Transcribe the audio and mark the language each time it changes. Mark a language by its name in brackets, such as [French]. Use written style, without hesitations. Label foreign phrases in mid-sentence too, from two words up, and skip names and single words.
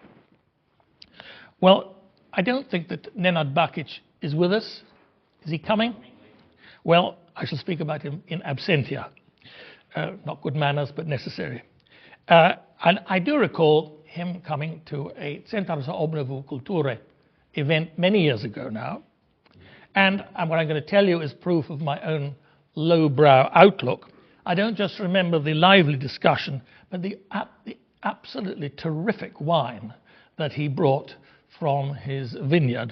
[English] Well, I don't think that Nenad Bakic is with us. Is he coming? Well, I shall speak about him in absentia. Not good manners, but necessary. And I do recall him coming to a Centar za obnovu kulture event many years ago now. And what I'm going to tell you is proof of my own lowbrow outlook. I don't just remember the lively discussion, but the absolutely terrific wine that he brought from his vineyard.